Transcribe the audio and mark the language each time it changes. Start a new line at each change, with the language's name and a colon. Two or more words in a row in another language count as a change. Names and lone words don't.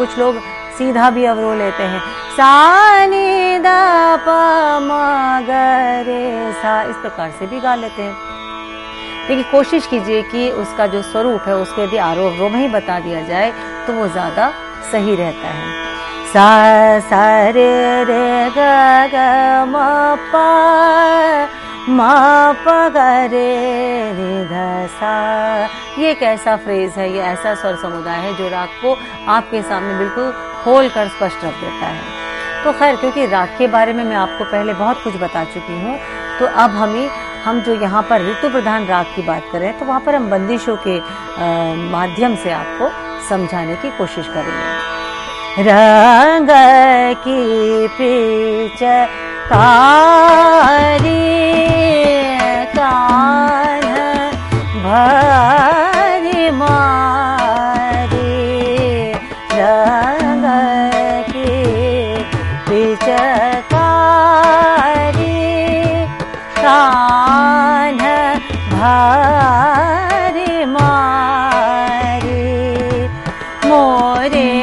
Hindi: कुछ लोग सीधा भी अवरोह लेते हैं, सा नि ध प म ग रे सा, इस प्रकार से भी गा लेते हैं। लेकिन कोशिश कीजिए कि उसका जो स्वरूप है उसको यदि आरोह अवरोह में ही बता दिया जाए तो वो ज्यादा सही रहता है। सा सा रे रे ग ग म प ग रे नि ध सा। ये एक ऐसा फ्रेज है, ये ऐसा स्वर समुदाय है जो राग को आपके सामने बिल्कुल खोल कर स्पष्ट रख देता है। तो खैर, क्योंकि राग के बारे में मैं आपको पहले बहुत कुछ बता चुकी हूँ, तो अब हम जो यहाँ पर ऋतु प्रधान राग की बात करें तो वहाँ पर हम बंदिशों के माध्यम से आपको समझाने की कोशिश करेंगे। रंग की पिचकारी कान भरी मारी, रंग की पिचकारी कान भरी मारी, मोरे